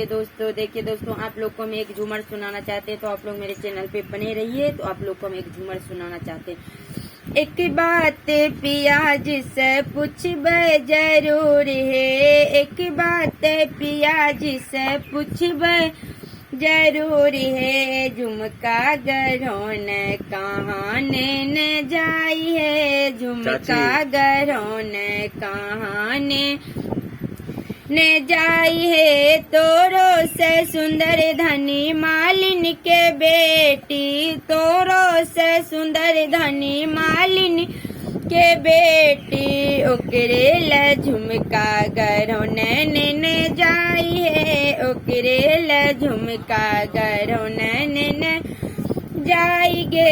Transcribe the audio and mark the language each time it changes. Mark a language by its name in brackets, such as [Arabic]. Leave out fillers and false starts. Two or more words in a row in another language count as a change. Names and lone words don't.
[Hindi] दोस्तों देखिए दोस्तों, आप लोग को हम एक झूमर सुनाना चाहते हैं, तो आप लोग मेरे चैनल पे बने रहिए। तो आप लोग को हम एक झूमर सुनाना चाहते हैं। [Sadri] एक बात पिया जिसे पूछबे जरूर है, एक बात पिया जिसे पूछबे जरूर है, झुमका गरौन कहाँ ने जाई है, झुमका गरौन कहाँ ने जाई है, तोरो से सुंदर धनी मालिन के बेटी, तोरो से सुंदर धनी मालिन के बेटी, ओकरे ल झुमका गरौन ने जाई है, ओकरे ल झुमका गरौन ने जाई गे।